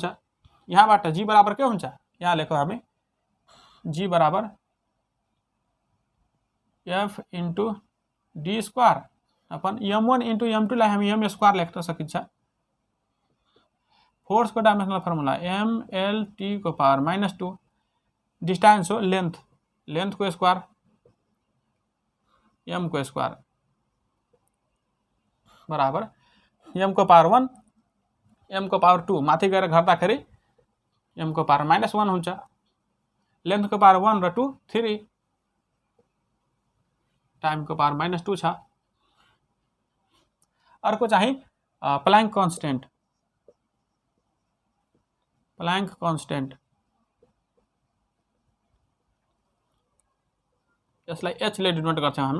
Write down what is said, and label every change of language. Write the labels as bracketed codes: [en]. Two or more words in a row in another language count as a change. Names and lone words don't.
[ne] यहाँबाट G बराबर के हुन्छ, यहाँ लेखौँ हामी G बराबर F * d [en] square upon [ne] m1 * m2 लाई हामी m स्क्वायर लेख्न सकिन्छ। फोर्स को [en] dimensional formula [ne] mLt को पावर -2, डिस्टेंस हो लेंथ को स्क्वायर m को स्क्वायर बराबर m को पावर 1 m को पावर 2 माथि गएर घट्दाखेरि m को पावर -1 हुन्छ। लेंथ को पावर 1 र 2 3, टाइम को पावर -2 छ। अर्को चाहिँ [en] Planck constant [ne] यसलाई h ले डिनोट गर्छौं हामी।